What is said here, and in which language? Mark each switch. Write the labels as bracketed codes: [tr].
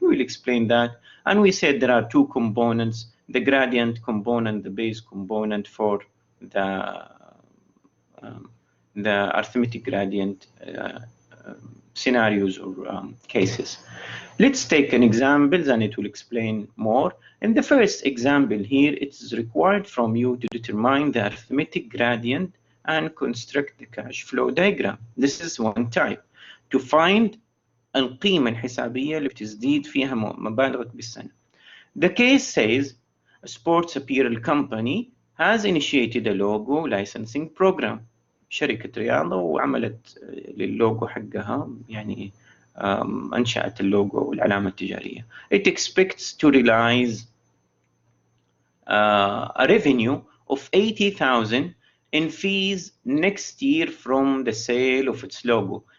[en] We will explain that. And we said there are two components, the gradient component, the base component for the arithmetic gradient scenarios or cases. Let's take an example and it will explain more. In the first example here, it is required from you to determine the arithmetic gradient and construct the cash flow diagram. This is one type. To find [ar] القيمة الحسابية اللي بتزيد فيها مبالغ بالسنة. [en] The case says a sports apparel company has initiated a logo licensing program. [ar] شركة رياضة وعملت لللوجو حقها، يعني أنشأت اللوجو والعلامة التجارية. [en] It expects to realize a revenue of 80,000 in fees next year from the sale of its logo.